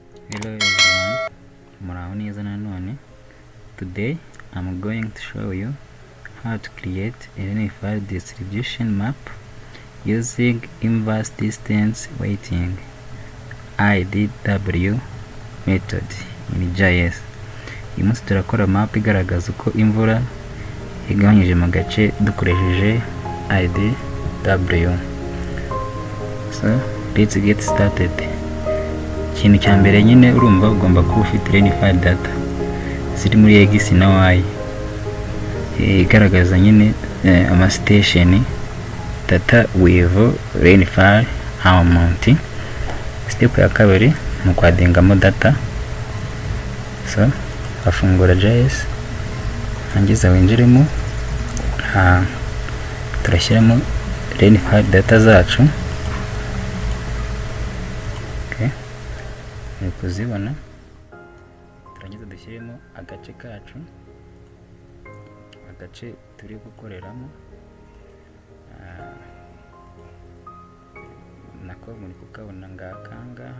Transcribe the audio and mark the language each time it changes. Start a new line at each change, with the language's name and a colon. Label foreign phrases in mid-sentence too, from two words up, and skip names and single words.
English: Hello everyone,
Kinyarwanda: muraho neza nanone.
English: Today I'm going to show you how to create a unified distribution map using inverse distance weighting IDW method in GIS.
Kinyarwanda: Uyu munsi turakora map igaragaza uko imvura igabanyije mu gace dukoresheje IDW.
English: So let's get started.
Kinyarwanda: Ikintu cya mbere nyine urumva ugomba kuba ufite
English: Rainfall data
Kinyarwanda: ziri muri ArcGIS na Y igaragaza nyine ama
English: station data with Rainfall amount.
Kinyarwanda: Step ya kabiri mu kwadingamo data. So afungura GIS hangiza winjiremo turashyiramo
English: Rainfall data
Kinyarwanda: zacu. Kuzibona turangiza dushyiremo agace kacu, agace turi gukoreramo nako muri kukabona ngaha.